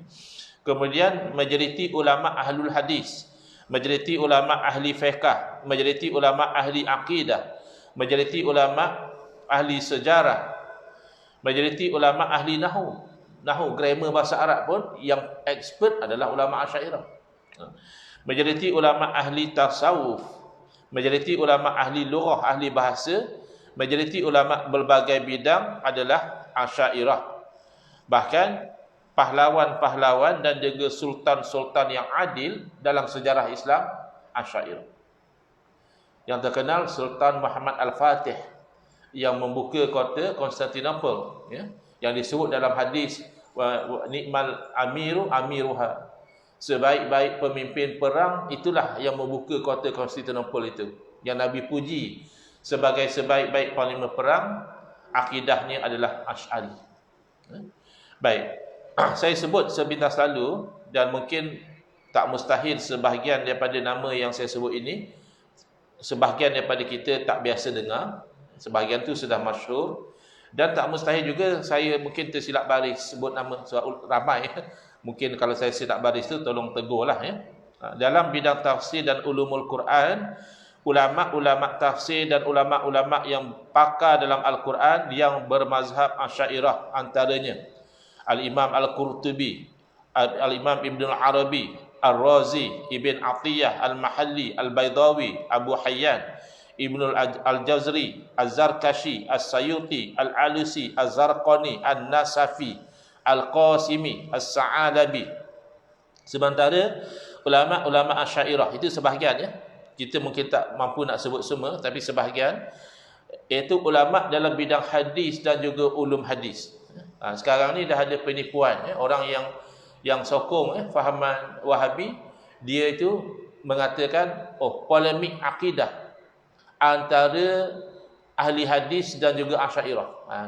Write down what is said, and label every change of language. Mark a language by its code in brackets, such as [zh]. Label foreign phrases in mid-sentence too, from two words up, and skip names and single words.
[ms] Kemudian majoriti ulama ahlul hadis, majoriti ulama ahli fiqh, majoriti ulama ahli akidah, majoriti ulama ahli sejarah, majoriti ulama ahli nahwu, grammar bahasa Arab pun yang expert adalah ulama Asy'ariyah. Majoriti ulama ahli tasawuf, majoriti ulama ahli lughah, ahli bahasa, majoriti ulama berbagai bidang adalah Asy'ariyah. Bahkan pahlawan-pahlawan dan juga sultan-sultan yang adil dalam sejarah Islam Asy'ariyah. Yang terkenal Sultan Muhammad Al-Fatih yang membuka kota Konstantinopel, ya, yang disebut dalam hadis [ar] نعم الأمير أميرها, [ms] sebaik-baik pemimpin perang itulah yang membuka kota Konstantinopel itu, yang Nabi puji sebagai sebaik-baik panglima perang. Akidahnya adalah Asy'ari. Baik, saya sebut sepintas lalu, dan mungkin tak mustahil sebahagian daripada nama yang saya sebut ini, sebahagian daripada kita tak biasa dengar, sebahagian tu sudah masyhur, dan tak mustahil juga saya mungkin tersilap baris sebut nama sebab ramai. Mungkin kalau saya silap baris tu tolong tegurlah ya. Dalam bidang tafsir dan ulumul Quran, ulama-ulama tafsir dan ulama-ulama yang pakar dalam Al-Quran yang bermazhab Asy'ariyah antaranya Al-Imam Al-Qurtubi, Al-Imam Ibn Al-Arabi, Al-Razi, Ibn Atiyah, Al-Mahalli, Al-Baydawi, Abu Hayyan. Ibnu al-Jazri, Az-Zarkashi, As-Sayuti, Al-Alusi, Az-Zarqani, An-Nasafi, Al-Qasimi, As-Sa'alabi. Sementara ulama-ulama Asy'ariyah itu sebahagian, ya. Kita mungkin tak mampu nak sebut semua, tapi sebahagian, iaitu ulama dalam bidang hadis dan juga ulum hadis. Sekarang ni dah ada penipuan, ya. Orang yang sokong fahaman Wahabi, dia itu mengatakan polemik akidah antara ahli hadis dan juga Asy'ariyah.